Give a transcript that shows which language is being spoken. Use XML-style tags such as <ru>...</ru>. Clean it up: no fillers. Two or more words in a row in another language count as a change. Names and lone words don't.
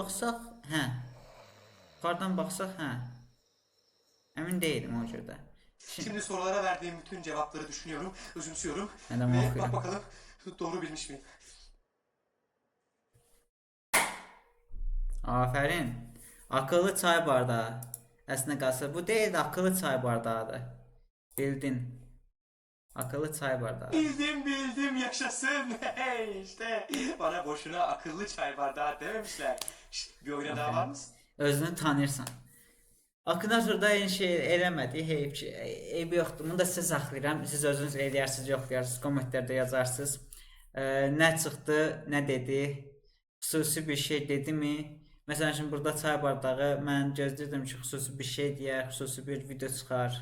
<tr>baksak, hə. Yukarıdan baksak, hə. Emin değilim o cürdə. Şimdi sorulara verdiğim bütün cevapları düşünüyorum, özümsüyorum Neden ve bak okuyorum? bakalım doğru bilmiş miyim? Aferin. Akıllı çay bardağı.</tr> <az>Əslində qalsa bu deyil də akıllı çay bardağıdır.</az> <tr>Bildin. Akıllı çay bardağı. Bildim yaşasın. Hey işte bana boşuna akıllı çay bardağı dememişler. Şşt, bir oyuna daha var Aferin. mısın?</tr> <az>Özünü tanıyırsan. Akınatorda eyni şey eləmədi. Heyf ki, eybi yoxdur. Bunu da sizə saxlayıram. Siz özünüz eləyərsiniz, yoxlayarsınız, kommentlərdə yazarsınız. Nə çıxdı, nə dedi, xüsusi bir şey dedi mi? Məsələn, şimdi burada çay bardağı, mən gözləyirdim ki, xüsusi bir şey deyər, xüsusi bir video çıxar.</az>